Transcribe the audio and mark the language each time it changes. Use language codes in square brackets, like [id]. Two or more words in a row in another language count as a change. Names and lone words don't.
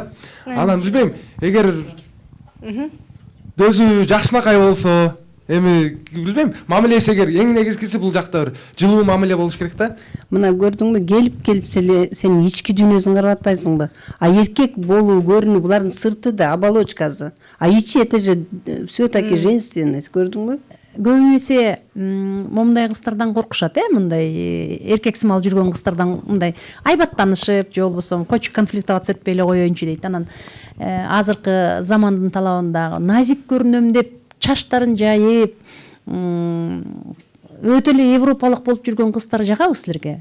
[ky] Анан билбейм, эгер өзү жакшынакай болсо, эми билбейм, мамилеси эгер эң негизгиси бул жакта бир жылуу мамиле болуш керек да. Мына көрдүңбү, келип сен ички дүйнөсүн карап атпайсыңбы? А эркек болуу, көрүнүү булардын сырты да, оболочкасы. А ичи [ru] это же всё-таки женственность, [ky] көрдүңбү? Көбү эсе момундай кыздардан коркушат, мындай эркек сымал жүргөн кыздардан мындай айбаттанышып, же болбосо койчу конфликтоваться этпей эле коеюнчу дейт. Анан азыркы замандын талабында назик көрүнөм деп чачтарын жайып, өтө эле европалык болуп жүргөн кыздар жагабы силерге?